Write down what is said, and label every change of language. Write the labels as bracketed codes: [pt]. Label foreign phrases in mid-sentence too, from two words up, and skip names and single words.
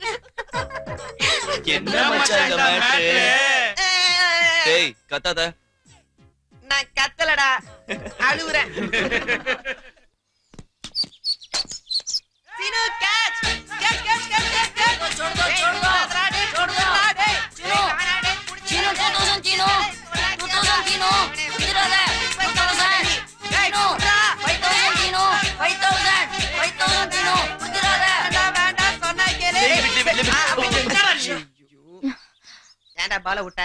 [ta] என்ன மச்சான் இந்த மேட்ரு? டேய் கத்தாத. நான் கத்தலடா, அழுவுறேன். சீனு கேட்ச் கேட்ச் கேட்ச் கேட்ச் கேட்ச். [hi] छोड़ दो छोड़ दो छोड़ दो [ta] டேய் சீனு சீனு 2000 சீனு 2000 சீனு குதிராத 2000 சீனு 5000 சீனு 5000 சீனு குதிராத. வேண்டாம் சொன்னா கேளு. ஏன்டா பால விட்ட?